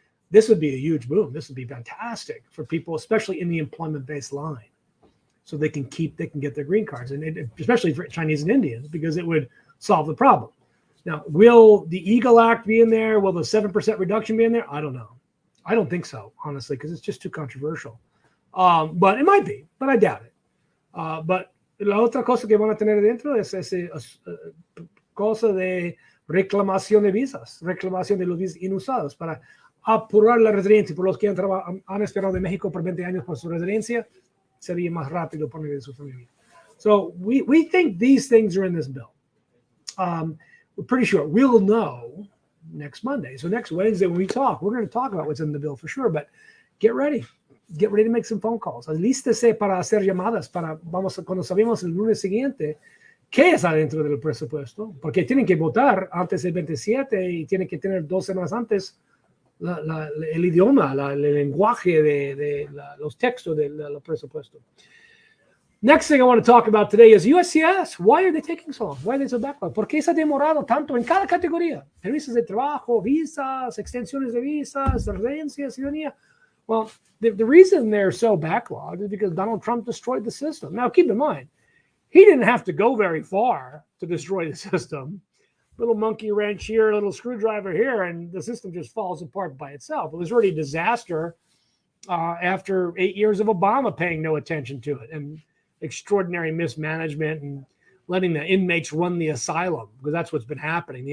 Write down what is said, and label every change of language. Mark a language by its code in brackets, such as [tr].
[en] This would be a huge boom. This would be fantastic for people, especially in the employment-based line, so they can get their green cards, and especially for Chinese and Indians, because it would solve the problem. Now, will the Eagle Act be in there? Will the 7% reduction be in there? I don't know. I don't think so, honestly, because it's just too controversial. But it might be, but I doubt it. [es] But la otra cosa que van a tener dentro es esa cosa de reclamación de visas, reclamación de los visas inusados para apurar la residencia. Por los que han esperado de México por 20 años por su residencia, sería más rápido por medio de su familia. [en] So we think these things are in this bill. We're pretty sure we'll know next Monday. So next Wednesday when we talk, we're going to talk about what's in the bill for sure. But get ready. Get ready to make some phone calls. [es] Alístese para hacer llamadas cuando sabemos el lunes siguiente qué está dentro del presupuesto, porque tienen que votar antes del 27 y tienen que tener 2 semanas antes el idioma, el lenguaje de los textos del presupuesto. [en] Next thing I want to talk about today is USCIS. Why are they taking so long? Why are they so backlogged? [es] ¿Por qué se ha demorado tanto en cada categoría? Permisos de trabajo, visas, extensiones de visas, residencia, ciudadanía. [en] Well, the reason they're so backlogged is because Donald Trump destroyed the system. Now, keep in mind, he didn't have to go very far to destroy the system. Little monkey wrench here, a little screwdriver here, and the system just falls apart by itself. It was already a disaster after 8 years of Obama paying no attention to it and extraordinary mismanagement and letting the inmates run the asylum, because that's what's been happening.